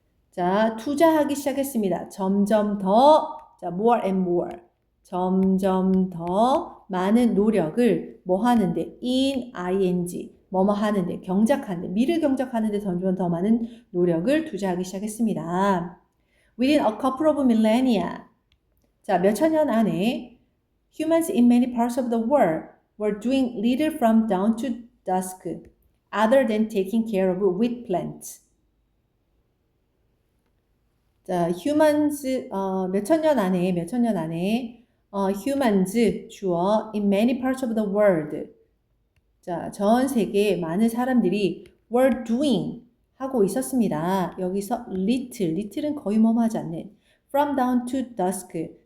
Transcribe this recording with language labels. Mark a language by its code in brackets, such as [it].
[ko] 자, 투자하기 시작했습니다. 점점 더, 자, [en] more and more. [ko] 점점 더 많은 노력을 뭐 하는데? in ing. 뭐뭐 하는데? 경작하는데. 밀을 경작하는데 점점 더 많은 노력을 투자하기 시작했습니다. [en] Within a couple of millennia. [ko] 자, 몇천 년 안에 [en] humans in many parts of the world were doing little from dawn to dusk other than taking care of wheat plants. 자, humans [ko] 몇천 년 안에 [en] humans 주어 in many parts of the world. [ko] 자, 전 세계 많은 사람들이 were doing 하고 있었습니다. 여기서 little은 거의 뭐하지 않는 [en] from dawn to dusk.